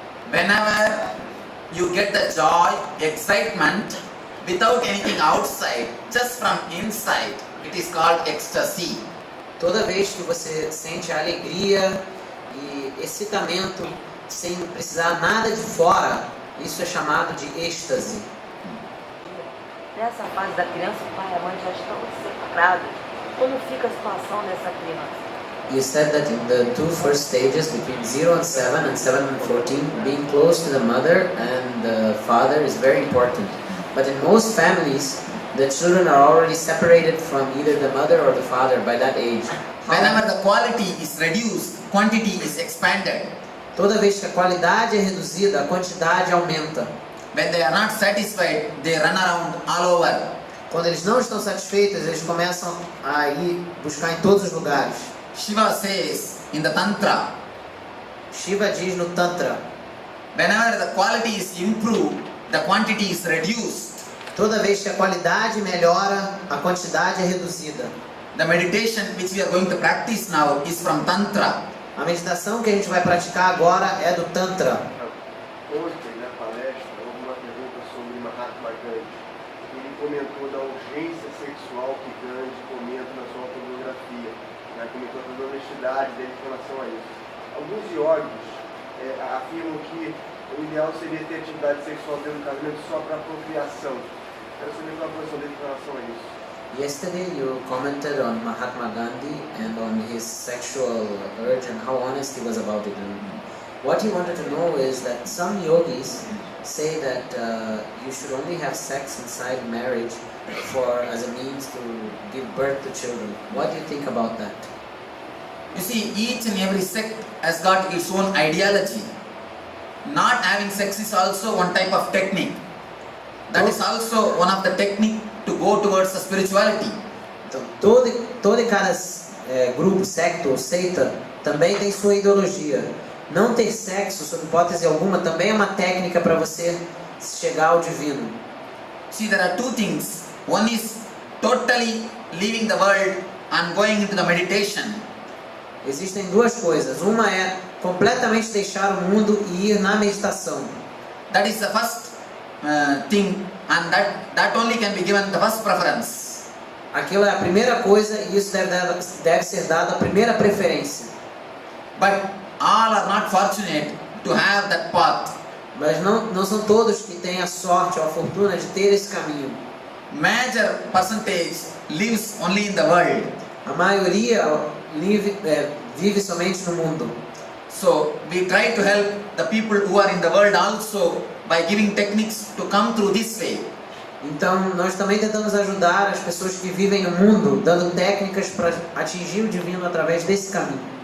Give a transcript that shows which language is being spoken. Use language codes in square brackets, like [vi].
[en] Whenever you get the joy, excitement, without anything outside, just from inside, it is called ecstasy. [pt] Toda vez que você sente a alegria e excitamento sem precisar nada de fora, isso é chamado de êxtase. Nessa fase da criança, o pai e a mãe já estão separados. Como fica a situação dessa criança? [en] You said that in the two first stages, between 0 and 7 and 7 and 14, being close to the mother and the father is very important. But in most families, the children are already separated from either the mother or the father by that age. Whenever the quality is reduced, quantity is expanded. [pt] Toda vez que a qualidade é reduzida, a quantidade aumenta. [en] When they are not satisfied, they run around all over. [pt] Quando eles não estão satisfeitos, eles começam a ir buscar em todos os lugares. [en] Shiva says in the Tantra, [pt] Shiva diz no Tantra, [en] whenever the quality is improved, the quantity is reduced. [pt] Toda vez que a qualidade melhora, a quantidade é reduzida. [en] The meditation which we are going to practice now is from Tantra. [pt] A meditação que a gente vai praticar agora é do Tantra. Ontem, na palestra, houve uma pergunta sobre Mahatma Gandhi. Ele comentou da urgência sexual que Gandhi comenta na sua autobiografia. Comentou da honestidade dele em relação a isso. Alguns yogis afirmam que o ideal seria ter atividade sexual dentro do casamento só para procriação. Quero saber qual a posição dele em relação a isso. [en] Yesterday you commented on Mahatma Gandhi and on his sexual urge and how honest he was about it. And what he wanted to know is that some yogis say that you should only have sex inside marriage as a means to give birth to children. What do you think about that? You see, each and every sect has got its own ideology. Not having sex is also one type of technique. That is also one of the technique to go towards the spirituality. [pt] Então, todo e cada grupo, secto ou seita também tem sua ideologia. Não ter sexo, sob hipótese alguma, também é uma técnica para você chegar ao divino. [en] See, there are two things. One is totally leaving the world and going into the meditation. [pt] Existem duas coisas. Uma é completamente deixar o mundo e ir na meditação. [en] That is the first thing, and that only can be given the first preference. [pt] Aquilo é a primeira coisa e isso deve ser dado a primeira preferência. [en] But all are not fortunate to have that path. [pt] Mas não são todos que têm a sorte ou a fortuna de ter esse caminho. [en] Major percentage lives only in the world. [pt] A maioria vive somente no mundo. [en] So we try to help the people who are in the world also by giving techniques to come through this way. [pt] Então nós também tentamos ajudar as pessoas que vivem no mundo, dando técnicas para atingir o divino através desse caminho.